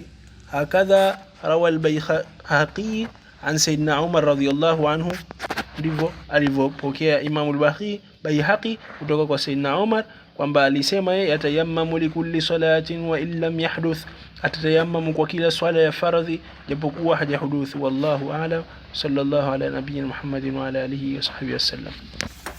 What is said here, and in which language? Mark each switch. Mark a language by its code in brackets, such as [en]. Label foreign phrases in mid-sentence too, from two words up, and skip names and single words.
[ar] هكذا روى البيهقي عن سيدنا عمر رضي الله عنه, [sw] ndivyo alivyopokea Imam al-Baihaqi kutoka kwa sayyidina Umar kwamba alisema yeye [ar] يتيمم لكل صلاة وإن لم يحدث, [sw] atatayammamu kwa kila swala ya faradhi japokuwa hajahuduthi. [ar] والله أعلم. صلى الله على نبينا محمد وعلى آله وصحبه وسلم.